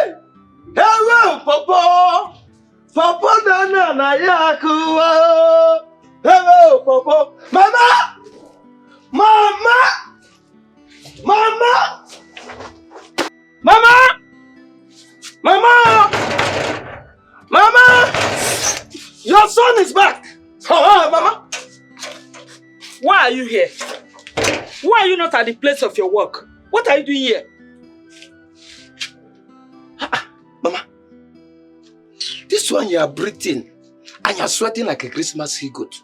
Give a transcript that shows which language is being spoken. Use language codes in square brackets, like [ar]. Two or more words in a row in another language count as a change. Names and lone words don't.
[en] Hebe, Papa. Papa Dana na Yakuwa. Hello, Papa. Mama! Mama! Mama! Mama! Mama! Mama! Your son is back! Mama! Why are you here? Why are you not at the place of your work? What are you doing here? Mama, this one you are breathing and you are sweating like a Christmas he goat.